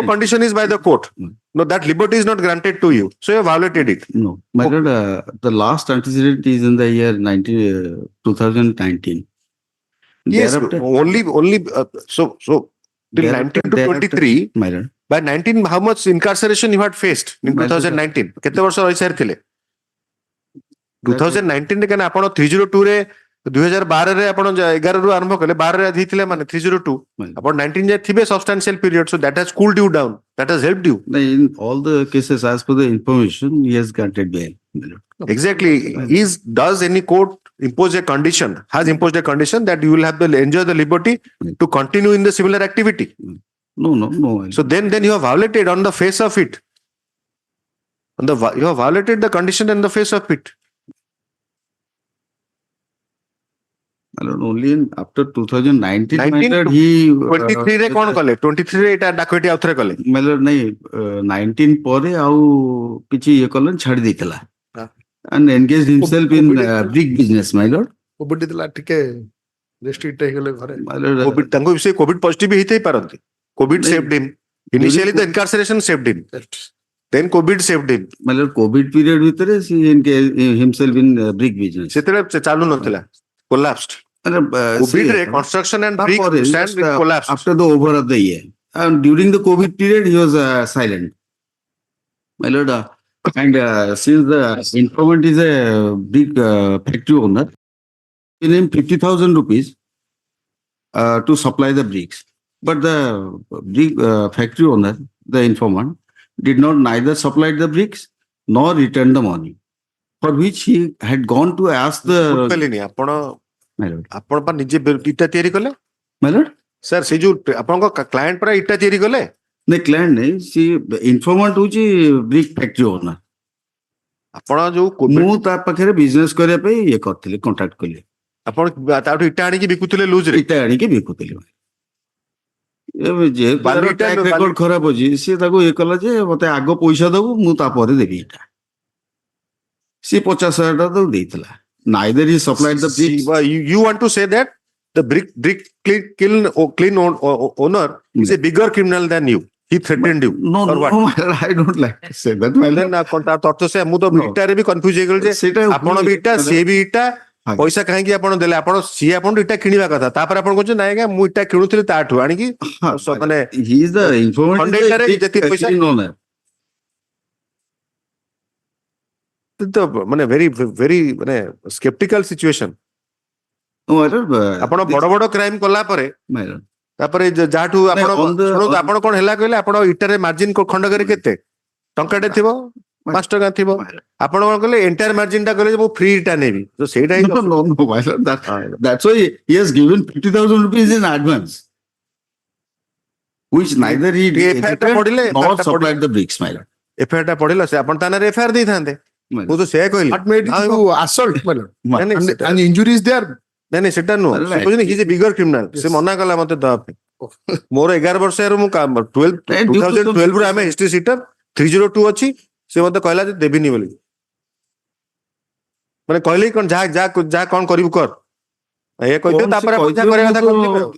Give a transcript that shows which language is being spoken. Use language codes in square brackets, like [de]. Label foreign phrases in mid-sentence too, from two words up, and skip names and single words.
[en] condition is by the court. No, that liberty is not granted to you. So you have violated it. No, my lord, the last antecedent is in the year 2019. Yes, Thereafter- only so till thereafter- 19 to 23. my lord, By 19, how much incarceration you had faced in My lord, 2019? [or] କେତେ ବର୍ଷ ରହି ସାରିଥିଲେ? 2019 ରେ କାହିଁକି ଆପଣ 302 ରେ 2012 ରେ ଆପଣ 11 ରୁ ଆରମ୍ଭ କଲେ 12 ରେ ଦେଇଥିଲେ ମାନେ 302 [en] My lord. [or] ଆପଣ 19 ଯାଏ ଥିବେ [en] substantial period, so that has cooled you down, that has helped you. In all the cases, as per the information, he has granted bail. My lord. Exactly. Does any court impose a condition, has imposed a condition that you will have to enjoy the liberty to continue in the similar activity? No, my lord. So then you have violated on the face of it. You have violated the condition on the face of it. My lord, only after 2019, my 19 lord, he [or] 23 ରେ କଣ କଲେ? 23 ରେ ଏଟା ଡାକଇଟି ଆଉଥରେ କଲେ. [en] my lord, [or] ନାଇଁ 19 ପରେ ଆଉ କିଛି ଇଏ କଲେ ଛାଡି ଦେଇଥିଲା ହଁ. [en] and engaged himself in brick business, my lord. [or] କୋଭିଡ ଥିଲା ଟିକେ ରେଷ୍ଟ୍ରିକ୍ଟ ହେଇଗଲେ ଘରେ. [en] My lord, [or] କୋଭିଡ ତାଙ୍କୁ ସେ କୋଭିଡ ପଜିଟିଭ ହେଇଥାଇ ପାରନ୍ତି. କୋଭିଡ ନାଇଁ, [en] saved him. Initially the incarceration saved him. Then COVID saved him. my lord, COVID period ଭିତରେ he engaged himself in brick business. [or] ସେତେବେଳେ ଚାଲୁ ନଥିଲା. Collapsed. ମାନେ, COVID ସେ- ରେ [en] construction and brick [or] ତାପରେ, [en] stand just, collapsed. after the over of the year and during the COVID period he was silent, my lord, and since the informant is a big factory owner, in him 50,000 rupees to supply the bricks, but the brick factory owner, the informant, did not neither supply the bricks nor return the money, for which he had gone to ask the [or] ବୁଝିପାରିଲିନି ଆପଣ [en] my lord. [or] ଆପଣ ପା ନିଜେ ଇଟା ତିଆରି କଲେ? [en] My lord, [or] ସାର୍ ସେ ଯୋଉ ଆପଣଙ୍କ କ୍ଲାଏଣ୍ଟ ପରା ଇଟା ତିଆରି କଲେ? [en] the client nahi, she informant ହଉଛି brick factory owner. [or] ଆପଣ ଯୋଉ COVID ମୁଁ ତା ପାଖରେ ବିଜନେସ କରିବା ପାଇଁ ଇଏ କରିଥିଲି, କଣ୍ଟାକ୍ଟ କଲି, ଆପଣ ତାଠୁ ଇଟା ଆଣିକି ବିକୁଥିଲେ ଲୁଜ ରେ? ଇଟା ଆଣିକି ବିକୁଥିଲି। ଏବେ ଯେହେତୁ ବାଲି ତାର ଇଟା ଟ୍ରାକ୍ ବାଲି- ରେକର୍ଡ ଖରାପ ଅଛି, ସିଏ ତାକୁ ଇଏ କଲା ଯେ ମତେ ଆଗ ପଇସା ଦବୁ, ମୁଁ ତାପରେ ଦେବି ଇଟା। ସିଏ 50,000 ଟଙ୍କା ତାକୁ ଦେଇଥିଲା। [en] Neither he supplied the bricks. You want to say that the brick clean owner is a bigger criminal than you? He threatened you? No, or no, what? my lord, I don't like to say that, my Then lord. [or] କଣ ତା ଅର୍ଥ ସେ ମୁଁ ତ [en] No. [or] ଇଟାରେ ବି କନଫ୍ୟୁଜ ହେଇଗଲି ଯେ ସେଇଟା ଆପଣ ବି ଇଟା ସିଏ ବି ଇଟା ଆଜ୍ଞା। ପଇସା କାହିଁକି ଆପଣ ଦେଲେ? ଆପଣ ସିଏ ଆପଣଙ୍କୁ ଇଟା କିଣିବା କଥା, ତାପରେ ଆପଣ କହୁଛନ୍ତି ନାଇଁ ଆଜ୍ଞା ମୁଁ ଇଟା କିଣୁଥିଲି ତାଠୁ ଆଣିକି ହଁ, ମାନେ [en] he is the informant, Hon'Ble is the [or] ଟାରେ [en] brick [or] ଯେତିକି ପଇସା- [en] factory owner. [or] ତ ମାନେ very ମାନେ [en] skeptical situation. No, my lord, [or] ଆପଣ ବଡ ବଡ କ୍ରାଇମ କଲା ପରେ [en] my lord. [or] ତାପରେ ଯାହାଠୁ ଆପଣ [en] on the- [or] ଶୁଣନ୍ତୁ [en] on- [or] ଆପଣ କଣ ହେଲା କହିଲେ ଆପଣ ଇଟାରେ ମାର୍ଜିନ ଖଣ୍ଡକରେ କେତେ ଟଙ୍କାଟେ ଥିବ, 5 ଟଙ୍କା ଥିବ, ଆପଣ କଣ କଲେ [en] entire margin [or] ଟା କଲେ ଯେ ମୁଁ ଫ୍ରି ଇଟା ନେବି, ତ ସେଇଟା ହିଁ [en] No, no, no, my lord. That's why he has given 50,000 rupees in advance, which neither he [or] FIR ଟା ପଢିଲେ, [en] edited nor [or] FIR ଟା [en] supplied the bricks, my lord. [or] ଏଫଆଇଆର ଟା ପଢିଲ ସେ ଆପଣ ତା ନାଁରେ ଏଫଆଇଆର ଦେଇଥାନ୍ତେ। [en] My [or] ମୁଁ [en] lord. [or] ତ ସେୟା କହିଲି। [en] What made [or] ଆଉ [en] you assault, my lord? My- [or] ନାଇଁ, ନାଇଁ, [en] And, [or] ସେଟା- [en] and injury is there. [or] ନାଇଁ ନାଇଁ ସେଟା ନୁହଁ, [en] Well, [or] ସେ କହୁଛନ୍ତି [en] he's a bigger criminal, [or] ସେ [en] Yes. [or] ମନା କଲା ମତେ ଦବା ପାଇଁ। ମୋର 11 ବର୍ଷ ହେରୁ ମୁଁ 2012 ରୁ ଆମେ [en] history sheeter [or] 302 ଅଛି, ସେ ମତେ କହିଲା ଯେ ଦେବିନି ବୋଲି, ମାନେ କହିଲେ କଣ ଯାହା କଣ କରିବୁ କର, ଏ କହିଦିଅ ତାପରେ ଆପଣ ଯାହା କରିବା କଥା କରିଦେବେ ଆଉ।